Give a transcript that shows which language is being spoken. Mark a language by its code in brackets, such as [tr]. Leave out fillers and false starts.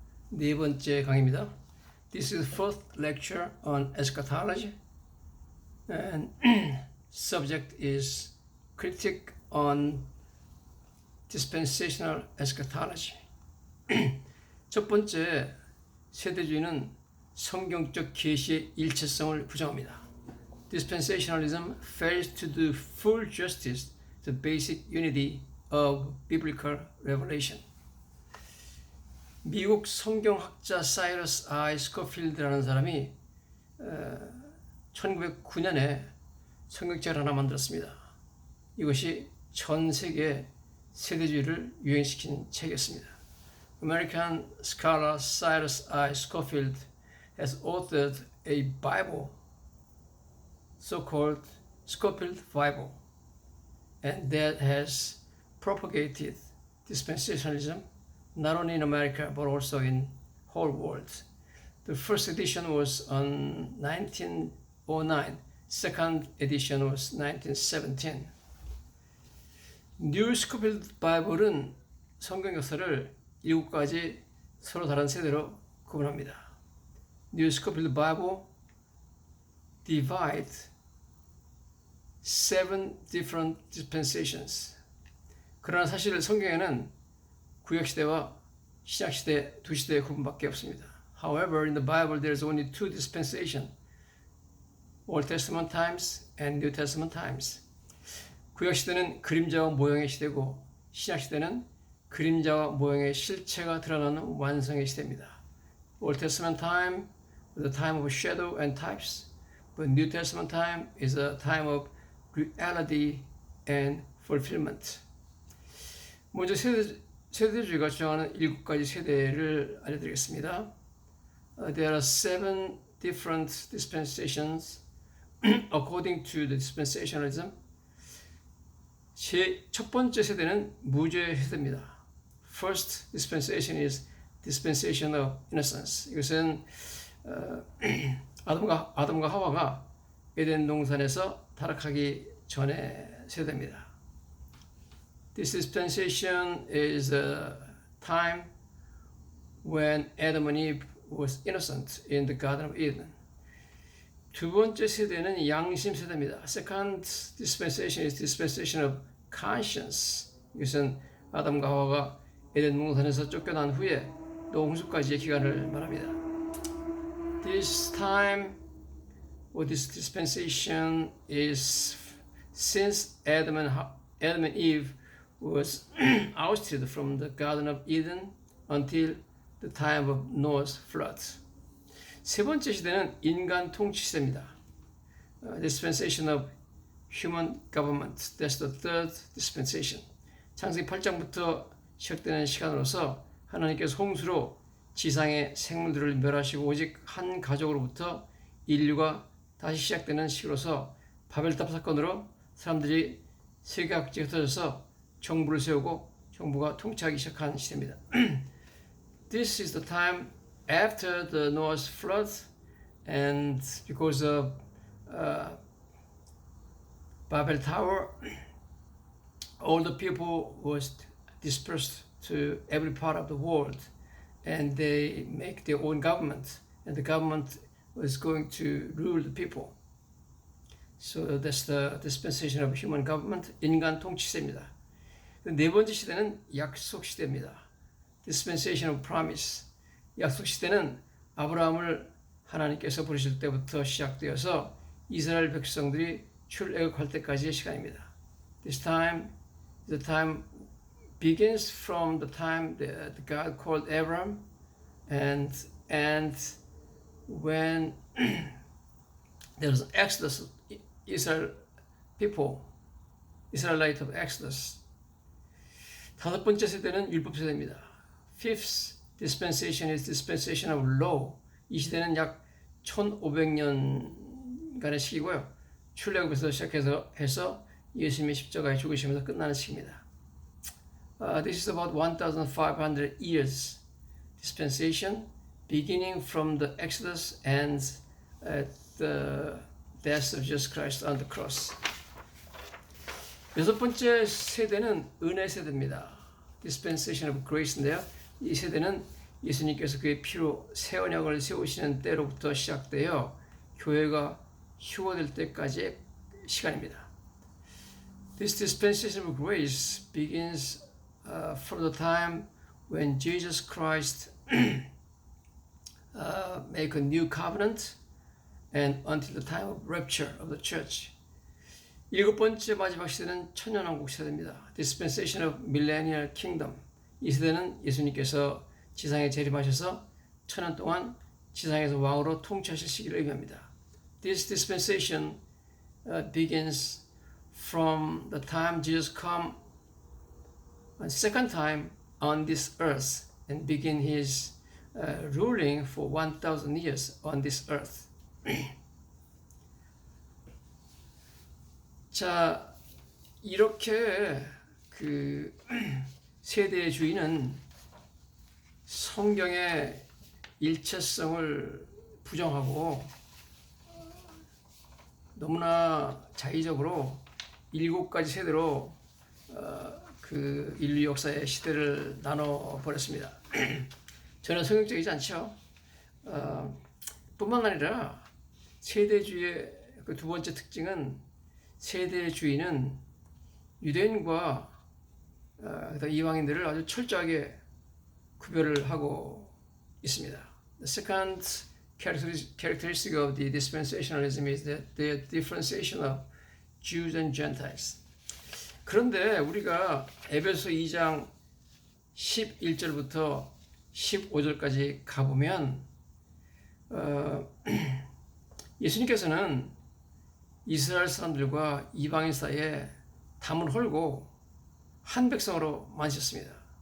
[ko] 네 번째 강의입니다. [en] This is the fourth lecture on eschatology, and subject is critique on dispensational eschatology. [ko] 첫 번째, 세대주의는 성경적 계시의 일체성을 부정합니다. [en] Dispensationalism fails to do full justice to basic unity of biblical revelation. [ko] 미국 성경학자 사이러스 I 스코필드라는 사람이 1909년에 성경책을 하나 만들었습니다. 이것이 전 세계 세대주의를 유행시킨 책이었습니다. [en] American scholar Cyrus I. Scofield has authored a Bible, so-called Scofield Bible, and that has propagated dispensationalism not only in America but also in whole world. The first edition was on 1909. Second edition was 1917. [ko] 뉴 스코필드 바이블은 성경 역사를 7가지 서로 다른 세대로 구분합니다. [en] 뉴 스코필드 바이블 divide 7 different dispensations. [ko] 그러나 사실 성경에는 구약시대와 신약시대 두 시대의 구분밖에 없습니다. [en] However, in the Bible there is only two dispensations, Old Testament times and New Testament times. [ko] 구약시대는 그림자와 모형의 시대고 신약시대는 그림자와 모형의 실체가 드러나는 완성의 시대입니다. [en] Old Testament time was a time of shadow and types, but New Testament time is a time of reality and fulfillment. [ko] 먼저 세대주의가 주장하는 7가지 세대를 알려드리겠습니다. [en] There are 7 different dispensations according to the dispensationalism. [ko] 첫 번째 세대는 무죄 세대입니다. [en] First dispensation is dispensation of innocence. [ko] 이것은 아담과 하와가 에덴 동산에서 타락하기 전의 세대입니다. [en] This dispensation is a time when Adam and Eve was innocent in the Garden of Eden. [ko] 두 번째 세대는 양심 세대입니다. [en] Second dispensation is dispensation of conscience. [ko] 이것은 아담과 하와가 에덴 동산에서 쫓겨난 후에 노홍수까지의 기간을 말합니다. [en] This time or this dispensation is since Adam and Eve was ousted from the Garden of Eden until the time of Noah's flood. [ko] 세 번째 시대는 인간 통치 시대입니다. [en] Dispensation of human government. That's the third dispensation. [ko] 창세기 8장부터 시작되는 시간으로서 하나님께서 홍수로 지상의 생물들을 멸하시고 오직 한 가족으로부터 인류가 다시 시작되는 시기로서 바벨탑 사건으로 사람들이 세계각지에 흩어져서 정부를 세우고 정부가 통치하기 시작한 시대입니다. [en] This is the time after the Noah's flood, and because of Babel Tower, all the people was dispersed to every part of the world, and they make their own government, and the government was going to rule the people. So that's the dispensation of human government, [ko] 인간 통치 시대입니다. 네 번째 시대는 약속 시대입니다. [en] Dispensation of promise. [ko] 약속 시대는 아브라함을 하나님께서 부르실 때부터 시작되어서 이스라엘 백성들이 출애굽할 때까지의 시간입니다. [en] This time, the time begins from the time that God called Abraham, and when there was Exodus, Israelite of Exodus. [ko] 다섯 번째 세대는 율법 세대입니다. [en] Fifth dispensation is dispensation of law. [ko] 이 시대는 약 1500년간의 시기고요. 출애굽에서 시작해서 예수님의 십자가에 죽으시면서 끝나는 시기입니다. [en] This is about 1,500 years dispensation, beginning from the Exodus and at the death of Jesus Christ on the cross. [ko] 여섯 번째 세대는 은혜 세대입니다. [en] Dispensation of Grace [ko] 인데요. 이 세대는 예수님께서 그의 피로 새 언약을 세우시는 때로부터 시작되어 교회가 휴거될 때까지의 시간입니다. [en] This dispensation of grace begins from the time when Jesus Christ make a new covenant and until the time of rapture of the church. [ko] 일곱 번째 마지막 시대는 천년왕국 세대입니다. [en] Dispensation of Millennial Kingdom. [ko] 이 세대는 예수님께서 지상에 재림하셔서 천년 동안 지상에서 왕으로 통치하실 시기를 의미합니다. [en] This dispensation begins from the time Jesus come a second time on this earth and begin his ruling for 1,000 years on this earth. [ko] 자, 이렇게 그 세대의 주인은 성경의 일체성을 부정하고 너무나 자의적으로 7가지 세대로 그 인류 역사의 시대를 나눠 버렸습니다. 저는 성경적이지 않죠. 뿐만 아니라 세대주의의 그 두 번째 특징은 세대주의는 유대인과 이방인들을 아주 철저하게 구별을 하고 있습니다. [en] The second characteristic of the dispensationalism is that the differentiation of Jews and Gentiles. [ko] 그런데 우리가 에베소 2장 11절부터 15절까지 가보면 예수님께서는 이스라엘 사람들과 이방인 사이에 담을 헐고 한 백성으로 만드셨습니다.